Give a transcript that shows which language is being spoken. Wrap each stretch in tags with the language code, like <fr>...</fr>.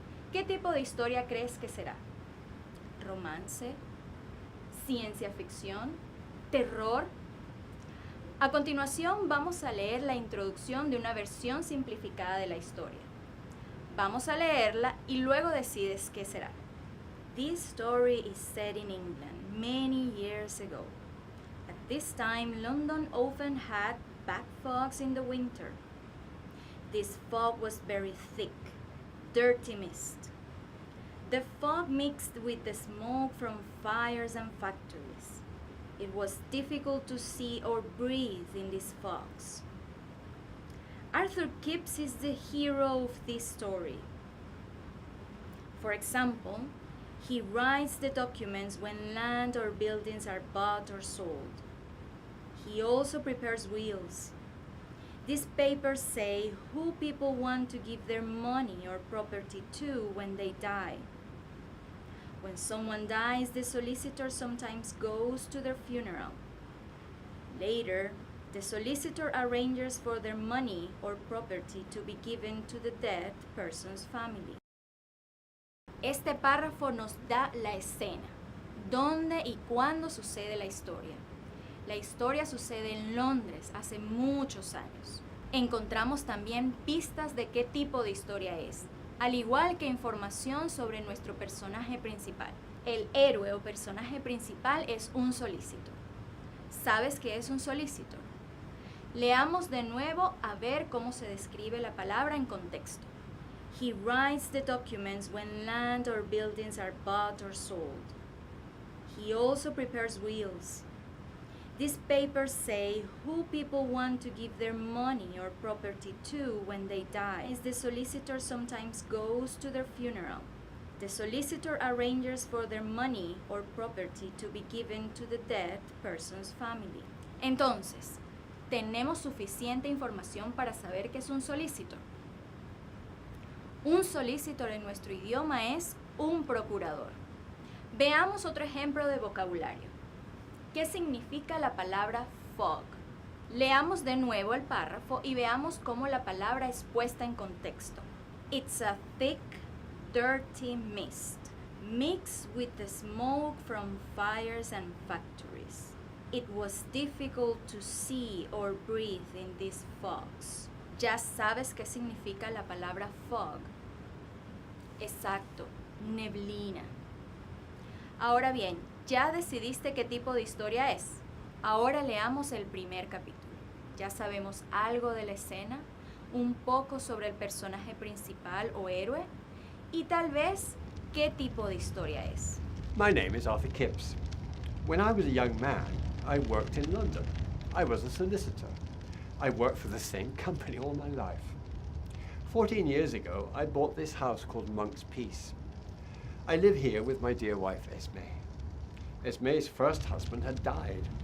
<en>¿Qué tipo de historia crees que será? ¿Romance? ¿Ciencia ficción? ¿Terror? A continuación vamos a leer la introducción de una versión simplificada de la historia. Vamos a leerla y luego decides qué será. This story is set in England many years ago. At this time, London often had bad fogs in the winter. This fog was very thick, dirty mist. The fog mixed with the smoke from fires and factories. It was difficult to see or breathe in these fogs. Arthur Kipps is the hero of this story. For example, he writes the documents when land or buildings are bought or sold. He also prepares wills. These papers say who people want to give their money or property to when they die. When someone dies, the solicitor sometimes goes to their funeral. Later, the solicitor arranges for their money or property to be given to the dead person's family.</en> <es>Este párrafo nos da la escena, dónde y cuándo sucede la historia. La historia sucede en Londres hace muchos años. Encontramos también pistas de qué tipo de historia es, al igual que información sobre nuestro personaje principal. El héroe o personaje principal es un solicitor. ¿Sabes qué es un solicitor? Leamos de nuevo a ver cómo se describe la palabra en contexto.</es> <en>He writes the documents when land or buildings are bought or sold. He also prepares wills. These papers say who people want to give their money or property to when they die. The solicitor sometimes goes to their funeral. The solicitor arranges for their money or property to be given to the dead person's family.</en> <es>Entonces, ¿tenemos suficiente información para saber qué es un solicitor? Un solicitor en nuestro idioma es un procurador. Veamos otro ejemplo de vocabulario. ¿Qué significa la palabra fog? Leamos de nuevo el párrafo y veamos cómo la palabra es puesta en contexto. It's a thick, dirty mist, mixed with the smoke from fires and factories. It was difficult to see or breathe in these fogs. ¿Ya sabes qué significa la palabra fog? Exacto, neblina. Ahora bien, ¿ya decidiste qué tipo de historia es? Ahora leamos el primer capítulo. Ya sabemos algo de la escena, un poco sobre el personaje principal o héroe y tal vez qué tipo de historia es.</es> <en>My name is Arthur Kipps. When I was a young man, I worked in London. I was a solicitor. I worked for the same company all my life. 14 years ago, I bought this house called Monk's Peace. I live here with my dear wife, Esme. Esme's first husband had died.</en>